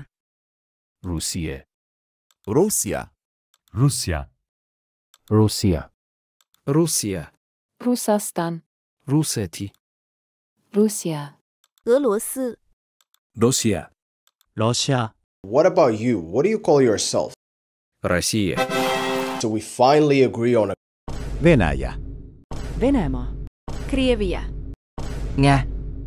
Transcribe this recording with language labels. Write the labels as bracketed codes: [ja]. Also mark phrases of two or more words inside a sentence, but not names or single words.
[en] Russia. Russia. Russia. Russia. Russia. Russastan. Russeti. Russia. [zh] 俄罗斯。 [en] Russia. Russia. What about you? What do you call yourself? [ru] Россия. [en] So we finally agree on a [fi] Venäjä. [et] Venemaa. [lv] Krievia. [vi] Nga.